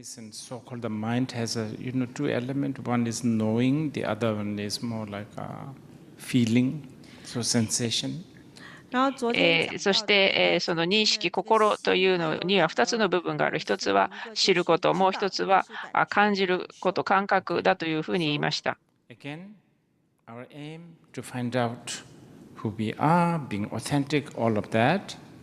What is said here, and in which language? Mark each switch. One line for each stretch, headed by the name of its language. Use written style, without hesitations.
English: So-called the mind has two elements. One is knowing, the other one is more like a feeling, so sensation.
Japanese: そしてその認識、心というのには2つの部分がある。 1つは知ること、もう1つは感じること、感覚だというふうに言いました。
English: Again, our aim to find out who we are, being authentic, all of that.